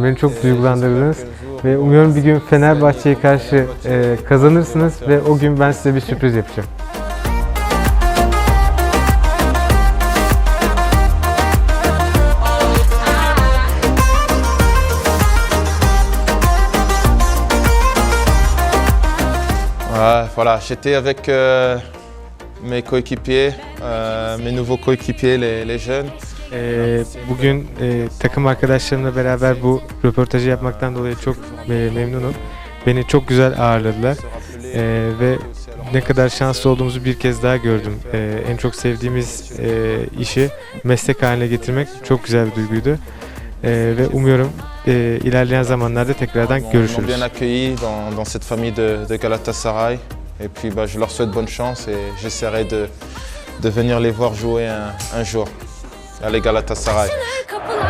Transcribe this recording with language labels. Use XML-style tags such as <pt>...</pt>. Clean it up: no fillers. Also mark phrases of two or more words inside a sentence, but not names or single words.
<tr>Beni çok duygulandırdınız ve umuyorum bir gün Fenerbahçe'ye karşı kazanırsınız ve o gün ben size bir sürpriz yapacağım.</tr> <fr>Voilà, j'étais avec mes coéquipiers, mes nouveaux coéquipiers, les jeunes.</fr> <tr>Bugün takım arkadaşlarımla beraber bu röportajı yapmaktan dolayı çok memnunum. Beni çok güzel ağırladılar ve ne kadar şanslı olduğumuzu bir kez daha gördüm. En çok sevdiğimiz işi meslek haline getirmek çok güzel bir duyguydu. Ve umuyorum ilerleyen zamanlarda tekrardan görüşürüz.</tr> <fr>Bien accueillis dans cette famille de Galatasaray. Et puis je leur souhaite bonne chance et j'essaierai de venir les voir jouer un jour. Allez Galatasaray.</fr>